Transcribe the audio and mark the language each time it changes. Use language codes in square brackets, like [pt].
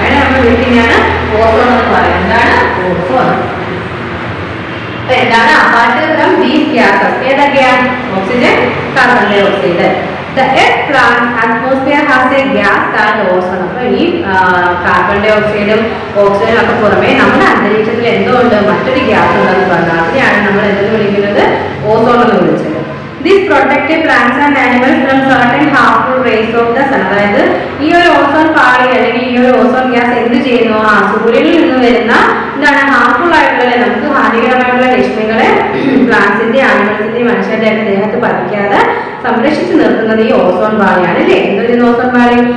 [ml] അതിനെ നമ്മൾ വിളിക്കുന്നതാണ് ഓസോൺ എന്ന് പറയുന്നത്. എന്താണ്? ഓസോൺ. അപ്പൊ എന്താണ്? [en] apart from these gases [ml] ഏതൊക്കെയാണ്? [en] Oxygen, carbon dye oxide. The earth atmosphere has a gas called ozone. [ml] അപ്പൊ ഈ കാർബൺ ഡൈ ഓക്സൈഡും ഓക്സിജനും ഒക്കെ പുറമെ നമ്മുടെ അന്തരീക്ഷത്തിൽ എന്തുകൊണ്ട് മറ്റൊരു ഗ്യാസ് ഉണ്ടെന്ന് പറഞ്ഞാൽ അതിനെയാണ് നമ്മൾ എന്തെന്ന് വിളിക്കുന്നത്? ഓസോൺ എന്ന് വിളിച്ചത്. [en] This protect plants and animals from certain harmful rays of the sun. [ml] അതായത് ഈ ഒരു ഓസോൺ പാളി അല്ലെങ്കിൽ ഈ ഒരു ഓസോൺ ഗ്യാസ് എന്ത് ചെയ്യുന്നു? സൂര്യനിൽ നിന്ന് വരുന്ന എന്താണ് ഹാർംഫുൾ ആയിട്ടുള്ള നമുക്ക് ഹാനികരമായിട്ടുള്ള രശ്മികളെ പ്ലാന്റ്സിന്റെ ആനിമൽസിന്റെ മനുഷ്യരുടെ ഒക്കെ ദേഹത്ത് പതിക്കാതെ സംരക്ഷിച്ചു നിർത്തുന്നത് ഈ ഓസോൺ പാളിയാണ് അല്ലേ? എന്തൊരു ഓസോൺ പാളി?